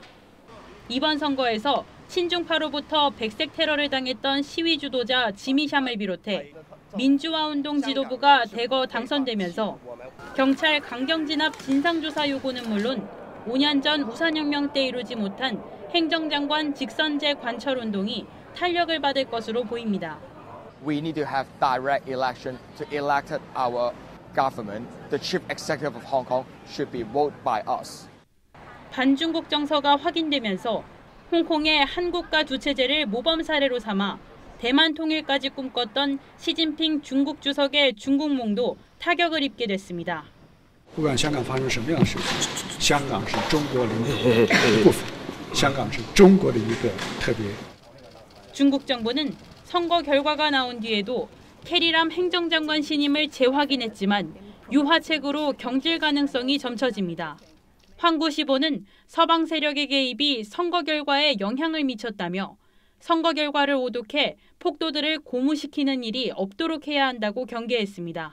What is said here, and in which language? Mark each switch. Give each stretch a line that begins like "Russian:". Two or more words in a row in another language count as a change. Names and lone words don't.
Korean: 이번 선거에서 친중파로부터 백색 테러를 당했던 시위 주도자 지미샴을 비롯해 민주화운동 지도부가 대거 당선되면서 경찰 강경 진압 진상조사 요구는 물론 5년 전 우산혁명 때 이루지 못한 행정장관 직선제 관철운동이 탄력을 받을 것으로 보입니다.
English: We need to have direct election to elect our government. The chief executive of Hong Kong should be voted by us.
Korean: 반중국 정서가 확인되면서 홍콩의 한국과 두 체제를 모범 사례로 삼아 대만 통일까지 꿈꿨던 시진핑 중국 주석의 중국몽도 타격을 입게 됐습니다.
Chinese: 不管香港发生什么样的事情，香港是中国领土的一部分，香港是中国的一个特别。
Korean: 중국 정부는 선거 결과가 나온 뒤에도 캐리람 행정장관 신임을 재확인했지만 유화책으로 경질 가능성이 점쳐집니다. 황구시보는 서방 세력의 개입이 선거 결과에 영향을 미쳤다며 선거 결과를 오독해 폭도들을 고무시키는 일이 없도록 해야 한다고 경계했습니다.